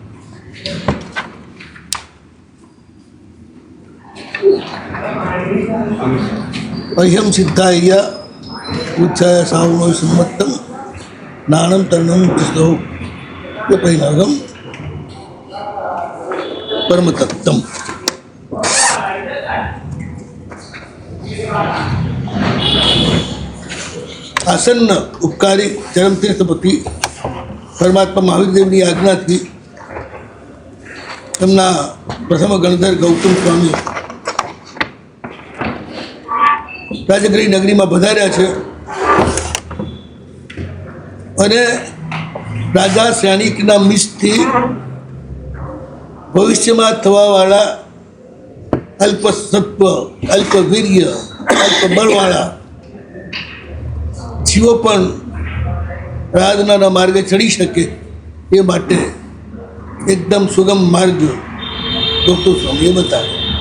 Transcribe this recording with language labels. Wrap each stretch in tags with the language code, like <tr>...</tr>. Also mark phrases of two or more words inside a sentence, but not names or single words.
<pra>अह्यम सिद्धाय उच्चाय साहुणो सम्मत्तं नानं तरणं तिष्ठो परिणागम परम तत्वम।</pra> <gu>આસન્ન ઉપકારી ચરમ તીર્થપતિ પરમાત્મા મહાવીર દેવની આજ્ઞા थी તેમના પ્રથમ ગણધર ગૌતમ સ્વામી રાજગીરી નગરીમાં પધાર્યા છે અને રાજા શ્યાણિકના મિસથી ભવિષ્યમાં થવાવાળા અલ્પ સત્વ, અલ્પ વીર્ય, અલ્પ બળવાળા જીવો પણ આરાધનાના માર્ગે ચડી શકે એ માટે એકદમ સુગમ માર્ગ ગૌતમ સ્વામીએ બતાવ્યો.</gu>